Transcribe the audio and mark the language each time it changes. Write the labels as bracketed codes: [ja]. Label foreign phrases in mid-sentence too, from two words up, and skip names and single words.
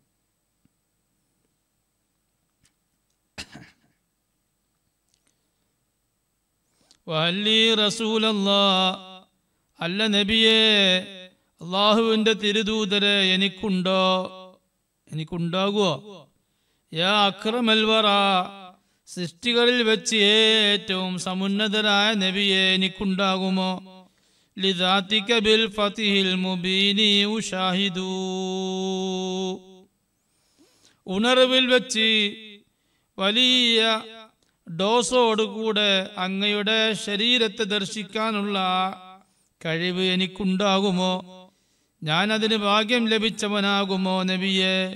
[ar] وهل لي رسول الله, [ml] അല്ല നബിയേ, അള്ളാഹുവിന്റെ തിരുദൂതരെ എനിക്കുണ്ടാകുവോ? [ar] يا أكرم الورى, [ml] സൃഷ്ടികളിൽ വെച്ച് ഏറ്റവും സമുന്നതരായ നബിയെ എനിക്കുണ്ടാകുമോ? [ar] لذاتك بالفتح المبين أشاهد. [ml] ഉണർവിൽ വെച്ച് വലിയ ഡോസോടുകൂടെ അങ്ങയുടെ ശരീരത്തെ ദർശിക്കാനുള്ള കഴിവ് എനിക്കുണ്ടാകുമോ? ഞാനതിന് ഭാഗ്യം ലഭിച്ചവനാകുമോ നബിയെ?